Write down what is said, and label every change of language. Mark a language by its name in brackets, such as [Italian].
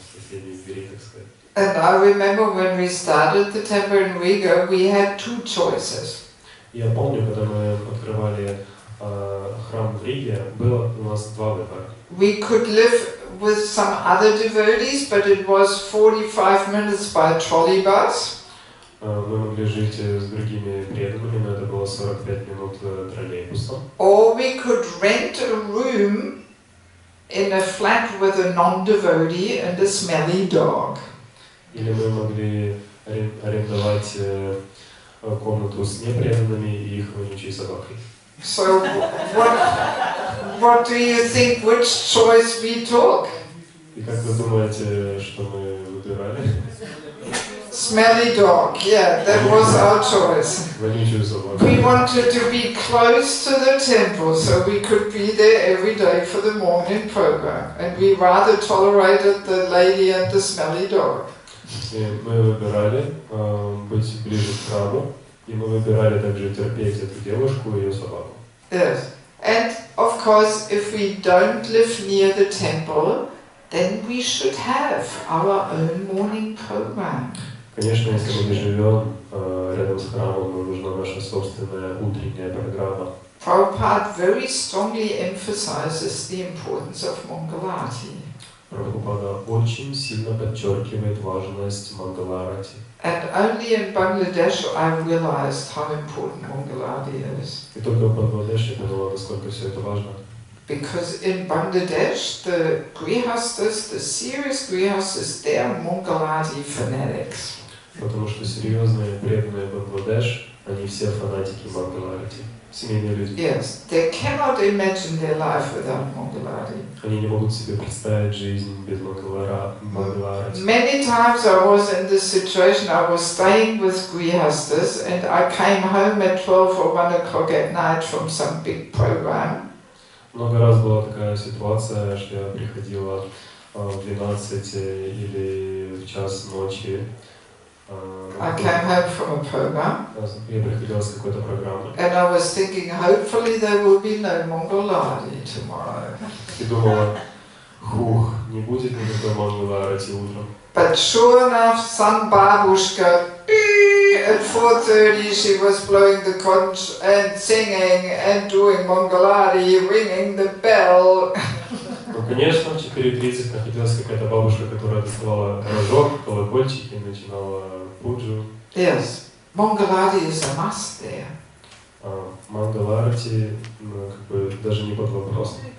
[Russian] двери, так сказать. [English] And I remember when we started the temple in Riga, we had two choices. [Russian] Я помню, когда мы открывали храм в Риге, было у нас два выбора. [English] We could live with some other devotees, but it was 45 minutes by trolley bus. [Russian] Мы могли жить с другими преданными, но это было 45 минут троллейбусом. [English] Or we could rent a room in a flat with a non-devotee and a smelly dog. [Russian] Или мы могли арендовать комнату с непреданными и их вонючей собакой. [English] So what do you think, which choice we took? [Russian] И как вы думаете, что мы выбирали? [English] Smelly dog, yeah, that was our choice. [Russian] Вонючую собаку. [English] We wanted to be close to the temple, so we could be there every day for the morning program. And we rather tolerated the lady and the smelly dog. [Russian] И мы выбирали быть ближе к храму, и мы выбирали также терпеть эту девушку и ее собаку. [English] Yes. And of course, if we don't live near the temple, then we should have our own morning program. [Russian] Конечно, если мы не живем рядом с храмом, нам нужна наша собственная утренняя программа. [English] Prabhupada very strongly emphasizes the importance of Mangalarati. [Russian] Прабхупада очень сильно подчеркивает важность Мангаларати. [English] And only in Bangladesh I realized how important Mangalarati is. [Russian] И только в Бангладеше я поняла, насколько все это важно. [English] Because in Bangladesh, the grihastas, the serious grihastas, they are Mangalarati fanatics. [Russian] Потому что серьезные, преданные Бангладеш, они все фанатики Мангаларати. Семейные люди. [English] Yes, they cannot imagine their life without Mangalarati. [Russian] Они не могут себе представить жизнь без Мангаларати. [English] Many times I was in this situation, I was staying with grihastas and I came home at 12 or 1 o'clock at night from some big program. [Russian] Много раз была такая ситуация, что я приходила в 12 или в час ночи. [English] I came home from a program. [Russian] Я приходила с какой-то программы. [English] And I was thinking, hopefully there will be no Mangalarati tomorrow. [Russian] И думала, не будет никакой Мангаларати утром. [English] But sure enough, some babushka, at 4:30 she was blowing the conch and singing and doing Mangalati, ringing the bell. [Russian] Ну, конечно, в 4:30 находилась какая-то бабушка, которая доставала рожок, колокольчики и начинала пуджу. [English] Yes, Mangalati is a must there. [Russian] Мангаларати, как бы даже не под вопросом.